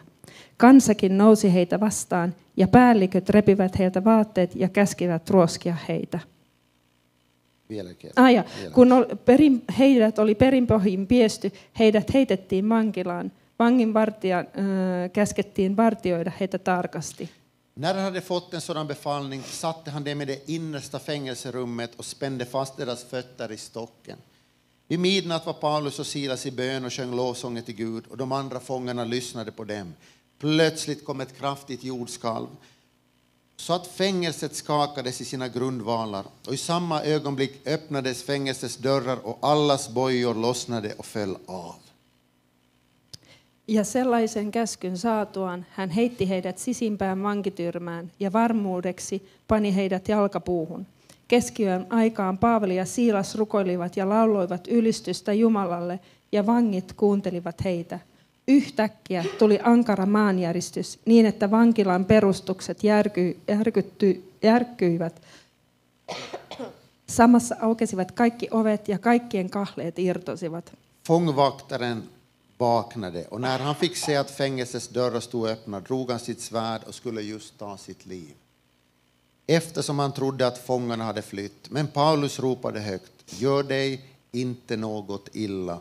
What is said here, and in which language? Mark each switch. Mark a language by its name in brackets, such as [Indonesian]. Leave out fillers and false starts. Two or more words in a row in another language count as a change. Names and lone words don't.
[Finnish] Kansakin nousi heitä vastaan ja päälliköt repivät heiltä vaatteet ja käskivät ruoskia heitä. Kun heidät oli perinpohjin piesty, heidät heitettiin vankilaan. Vanginvartijan käskettiin vartioida heitä tarkasti. [Swedish] När han hade fått en sådan befallning satte han dem i det innersta fängelserummet och spände fast deras fötter i stocken. Vid midnatt var Paulus och Silas i bön och sjöng lovsånger till Gud, och de andra fångarna lyssnade på dem. Plötsligt kom ett kraftigt jordskalv så att fängelset skakades i sina grundvalar, och i samma ögonblick öppnades fängelsets dörrar och allas bojor lossnade och föll av. [Finnish] Ja sellaisen käskyn saatuaan hän heitti heidät sisimpään vankityrmään ja varmuudeksi pani heidät jalkapuuhun. Keskiyön aikaan Paavali ja Siilas rukoilivat ja lauloivat ylistystä Jumalalle, ja vangit kuuntelivat heitä. Yhtäkkiä tuli ankara maanjäristys niin, että vankilan perustukset järkkyivät. Samassa aukesivat kaikki ovet ja kaikkien kahleet irtosivat. [Swedish] Fångvaktaren vaknade och när han fick se att fängelsets dörrar stod öppna drog han sitt svärd och skulle just ta sitt liv. Eftersom han trodde att fångarna hade flytt. Men Paulus ropade högt: gör dig inte något illa.